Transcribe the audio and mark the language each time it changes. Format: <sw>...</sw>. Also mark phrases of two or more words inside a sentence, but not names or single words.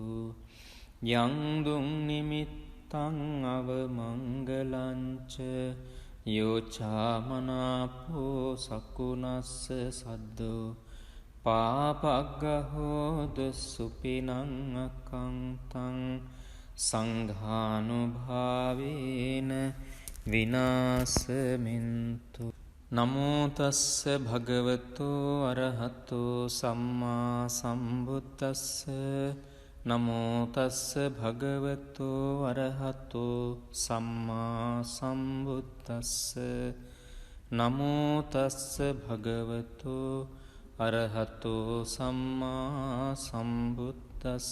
<pi>යං දුං නිමිත්තං අවමංගලංච යෝචාමනාපෝ සකුණස්ස සද්දෝ පාපග්ගහෝදු සුපිනං අකංතං සංඝානුභාවේන විනාසමින්තු. නමෝතස්ස භගවතෝ අරහතෝ සම්මා සම්බුද්දස්ස. නමෝතස්ස භගවතෝ අරහතෝ සම්මා සම්බුද්දස්ස. නමෝතස්ස භගවතෝ අරහතෝ සම්මා සම්බුද්දස්ස.</pi>